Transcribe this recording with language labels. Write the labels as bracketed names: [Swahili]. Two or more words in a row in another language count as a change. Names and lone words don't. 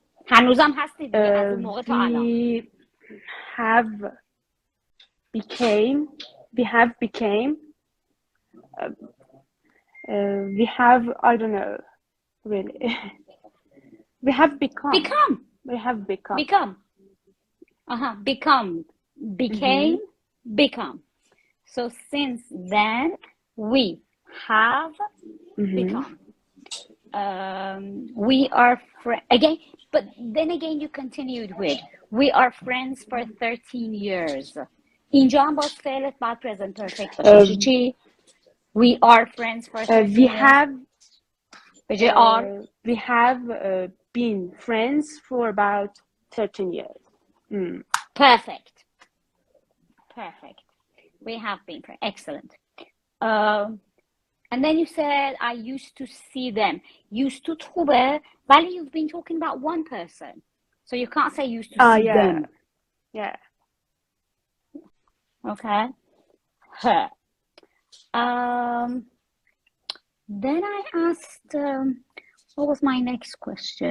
[Persian] هنوزم هستی دیگه از اون موقع تا الان. [English] We have became, we have became, we have, I don't know, really. We have become. Become. We have become. Become. Become. Became. Become. So since then, we have become. We are again, but then again you continued with we are friends for 13 years. [Persian] اینجا هم باز فعلت بعد [English] present perfect [Persian] باشه. چی؟ [English] We are friends for 13 We years. have [Persian] به جای are. [English] We have been friends for about 13 years. Perfect. Perfect. We have been friends. Excellent. And then you said, I used to see them. Used to [Persian] خوبه ولی [English] you've been talking about one person. So you can't say used to see them. Yeah. Okay. Her. Then I asked, what was my next question?